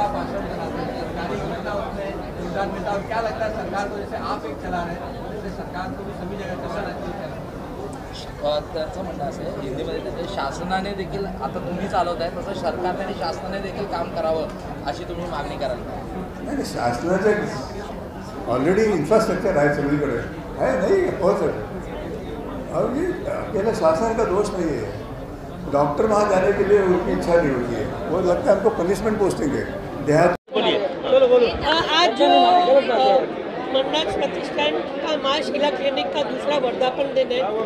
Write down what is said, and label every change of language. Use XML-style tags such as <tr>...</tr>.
<hi>क्या लगता है सरकार को, जैसे आप एक चला रहे हैं, जैसे सरकार को भी सभी जगह</hi> <mr>कसं राहते? त्यांचं म्हणणं असं आहे हिंदीमध्ये त्याचे शासनाने देखील, आता तुम्ही चालवत आहे तसं सरकारने आणि शासनाने देखील काम करावं अशी तुम्ही मागणी कराल? नाही, शासनाचं ऑलरेडी इन्फ्रास्ट्रक्चर आहे सगळीकडे आहे. नाही होत</mr> <hi>अभी अकेला शासन का दोष नहीं है. डॉक्टर वहाँ जाने के लिए उनकी इच्छा नहीं होती है, वो लगता है हमको पनिशमेंट पोस्टिंग है. देहात आज जो मंडाक्स प्रतिष्ठान का माँ शीला क्लिनिक का दूसरा वर्धापन दिन है.</hi>